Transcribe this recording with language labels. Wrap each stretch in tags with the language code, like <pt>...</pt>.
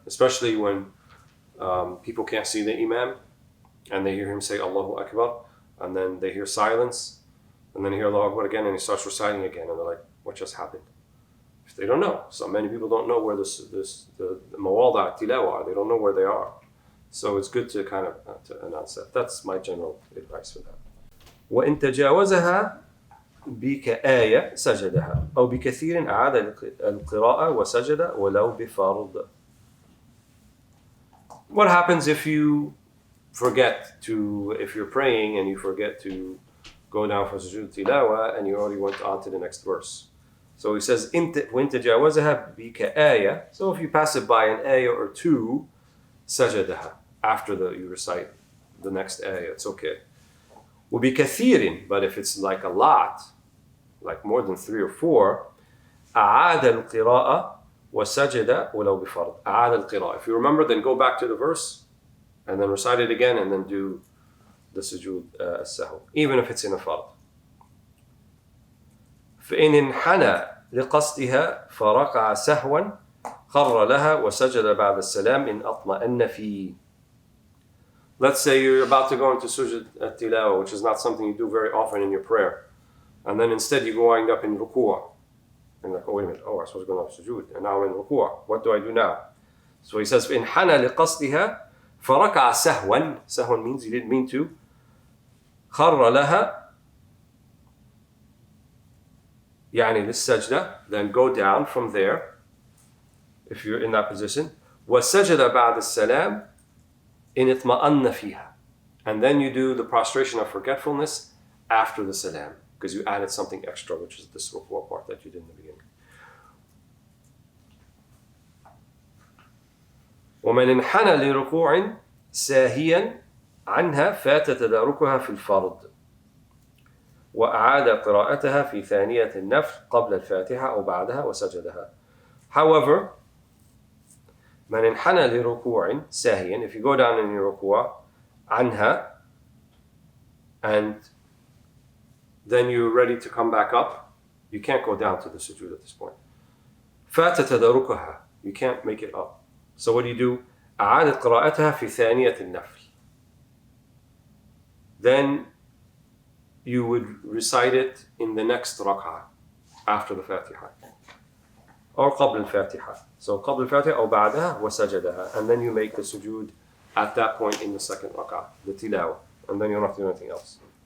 <en>Especially when people can't see the Imam and they hear him say Allahu Akbar, and then they hear silence, and then they hear Allahu Akbar again, and he starts reciting again, and they're like, what just happened? If they don't know. So many people don't know where the mawada' tilawa are. They don't know where they are. So it's good to kind of to announce that. That's my general advice for that.</en> <ar>وإن تجاوزها بكآية سجدها أو بكثير أعاد القراءة وسجد ولو بفرض.</ar> <en>What happens if you forget to, if you're praying and you forget to go down for Sujud Tilawa and you already went on to the next verse? So he says,</en> <ar>وَإِن تَجَاوَزَهَا بِكَآيَةٍ.</ar> <en>So if you pass it by an ayah or two,</en> <ar>سَجَدَهَا.</ar> <en>After you recite the next ayah, it's okay.</en> <ar>وَبِكَثِيرٍ.</ar> <en>But if it's like a lot, like more than 3 or 4,</en> <ar>أَعَادَ الْقِرَاءَ وَسَجَدَ وَلَوْ بِفَرْضٍ. أَعَادَ الْقِرَاءَ.</ar> <en>If you remember, then go back to the verse and then recite it again and then do the sujood as-sahw, even if it's in a fard.</en> <ar>فإن انحنى لقصدها فركع سهوا خر لها وسجد بعد السلام إن أطمأن فيه.</ar> <en>Let's say you're about to go into Sujud at-Tilawa, which is not something you do very often in your prayer, and then instead you wind up in ruku'. And you're like, oh wait a minute, I'm supposed to go into Sujud, and now I'm in ruku'. What do I do now? So he says,</en> <ar>فإن انحنى لقصدها فركع سهوا.</ar> <en>Sahwan means you didn't mean to.</en> <ar>خر لها يعني للسجدة,</ar> <en>then go down from there if you're in that position.</en> <ar>وسجد بعد السلام إن اطمأن فيها.</ar> <en>And then you do the prostration of forgetfulness after the salam, because you added something extra, which is this ruku' part that you did in the beginning.</en> <ar>ومن انحنى لركوع ساهيا عنها فات تداركها في الفرض وأعاد قراءتها في ثانية النفل قبل الفاتحة أو بعدها وسجدها.</ar> <en>However,</en> <ar>من انحنى لركوع ساهيا,</ar> <en>if you go down in your</en> <ar>ركوع عنها</ar> <en>and then you're ready to come back up, you can't go down to the sujood at this point.</en> <ar>فات تداركها,</ar> <en>you can't make it up. So what do?</en> <ar>أعاد قراءتها في ثانية النفل.</ar> <en>Then you would recite it in the next rak'ah after the Fatiha or</en> <ar>قبل الفاتحة.</ar> <en>So</en> <ar>قبل الفاتحة أو بعدها وسجدها,</ar> <en>and then you make the sujood at that point in the second rak'ah, the tilawa, and then you don't have to do anything else.</en>